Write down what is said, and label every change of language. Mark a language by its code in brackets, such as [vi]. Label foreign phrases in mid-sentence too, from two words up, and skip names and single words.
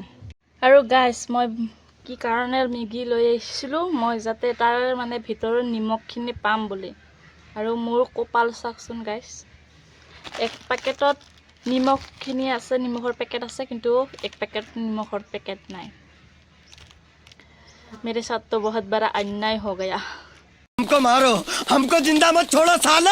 [as] আৰু গাইছ, মই কি কাৰণে মেগী লৈ আহিছিলোঁ, মই যাতে তাৰ মানে ভিতৰৰ নিমখখিনি পাম বুলি। আৰু মোৰ কপাল চাওকচোন গাইছ, এক পেকেটত নিমখখিনি আছে, নিমখৰ পেকেট আছে, কিন্তু এক পেকেট নিমখৰ পেকেট নাই। [hi] मेरे साथ तो बहुत बड़ा अन्याय हो गया। हमको मारो, हमको जिंदा मत छोड़ो सालो।